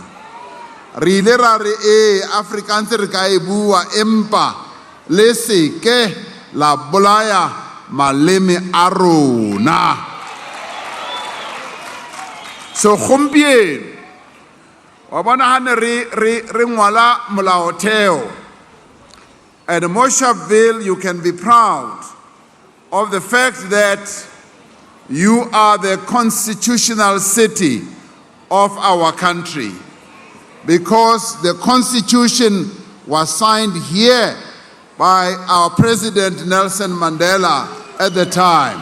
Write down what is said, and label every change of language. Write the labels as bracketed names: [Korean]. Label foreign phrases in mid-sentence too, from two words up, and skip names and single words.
[Southern Sotho] Re ile ra re Afrikaans re ka e bua empa le se ke la bolaya maleme a rona. So gompieno wa bona hane re ngwala molaotheo, [English] and mo Sharpeville you can be proud of the fact that you are the constitutional city of our country, because the Constitution was signed here by our President Nelson Mandela at the time.